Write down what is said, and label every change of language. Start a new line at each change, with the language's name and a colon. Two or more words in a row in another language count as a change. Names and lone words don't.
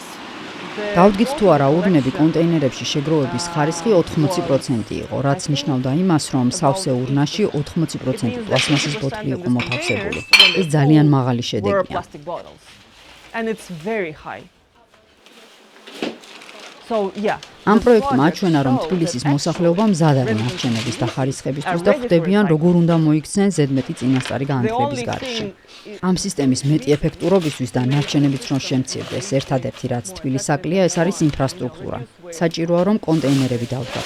Georgian: დავდგით თუ არა ურნები კონტეინერებში შეგროვების ხარისხი 80% იყო, რაც ნიშნავდა იმას, რომ სავსე ურნაში 80% პლასმასის ბოთლი იყო მოთავსებული. ეს ძალიან მაღალი შედეგია.
English: And it's very high. So yeah.
Georgian: ამ პროექტმა აჩვენა, რომ თბილისის მოსახლეობა მზად არის ნარჩენების დახარისხებისთვის და ხვდებიან, როგორ უნდა მოიქცნენ ზედმეტი წინასწარი განათლების გარეშე. ამ სისტემის მეტი ეფექტურობისთვის და ნარჩენებიც რომ შემცირდეს, ერთადერთი რაც თბილის აკლია, ეს არის ინფრასტრუქტურა. საჭიროა, რომ კონტეინერები დავდგათ.